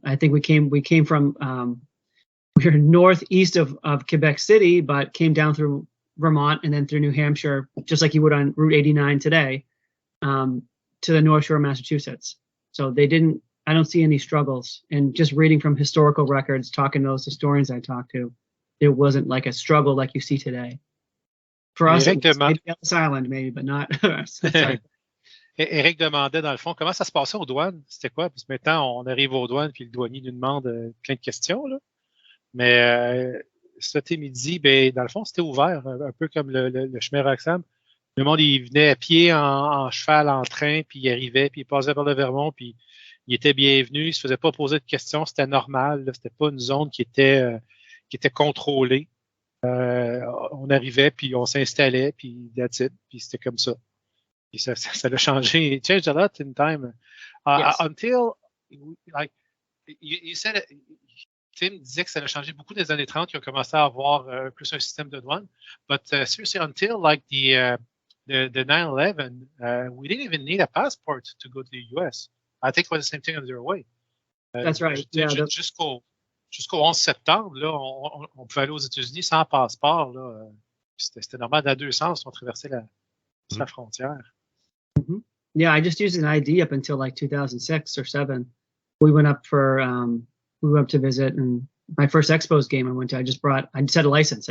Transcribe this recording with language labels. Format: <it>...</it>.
<en>I think we came from, we were northeast of Quebec City, but came down through Vermont and then through New Hampshire, just like you would on Route 89 today, to the North Shore of Massachusetts. So I don't see any struggles. And just reading from historical records, talking to those historians I talked to, there wasn't like a struggle like you see today. For us, maybe Ellis Island, maybe, but not. Sorry.</en> <fr>Éric demandait, dans le fond, comment ça se passait aux douanes? C'était quoi? Parce que maintenant, on arrive aux douanes puis le douanier nous demande plein de questions, là. Mais cet midi, dans le fond, c'était ouvert, un peu comme le chemin Roxham. Le monde, il venait à pied, en cheval, en train, puis il arrivait, puis il passait par le Vermont, puis il était bienvenu, il se faisait pas poser de questions, c'était normal, là, c'était pas une zone qui était contrôlée. On arrivait, puis on s'installait, puis</fr> <en>that's it,</en> <fr>puis c'était comme ça. Puis ça l'a changé.</fr> <en>It changed a lot in time. Yes. Until, you said,</en> <fr>Tim disait que ça a changé beaucoup des années 30, qui ont commencé à avoir plus un système de douane.</fr> <en>But seriously, until the 9/11, we didn't even need a passport to go to the US. I think it was the same thing on their way. That's right.</en> <fr>Jusqu'au 11 septembre, là, on pouvait aller aux États-Unis sans passeport. Là. C'était normal dans deux sens, on traversait la frontière.</fr> <en>Mm-hmm. Yeah, I just used an ID up until 2006 or 7. We went up to visit, and my first Expos game I went to, I just had a license.</en>